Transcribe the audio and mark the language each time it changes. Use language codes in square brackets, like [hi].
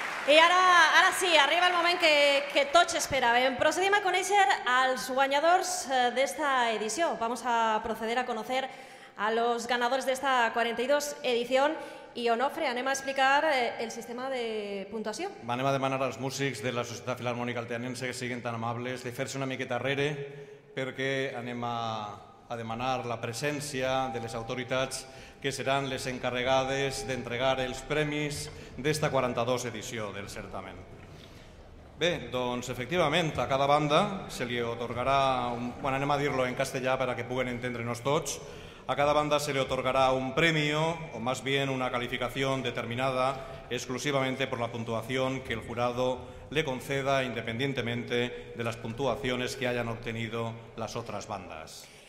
[ca] I ara sí, arriba el moment que tots esperàvem. Procedim a conèixer als guanyadors d'esta edició. [es] Vamos a proceder a conocer a los ganadores de esta 42 edición. [ca] I, Onofre, anem a explicar el sistema de puntuació. Anem a demanar als músics de la Societat Filharmònica Alteanense que siguin tan amables de fer-se una miqueta arrere perquè anem a demanar la presència de les autoritats que seran les encarregades d'entregar els premis d'esta 42 edició del certamen. Bé, doncs, efectivament, a cada banda se li otorgarà, anem a dir-lo en castellà per a que puguen entendre-nos tots, [es] a cada banda se le otorgará un premio, o más bien una calificación determinada exclusivamente por la puntuación que el jurado le conceda independientemente de las puntuaciones que hayan obtenido las otras bandas.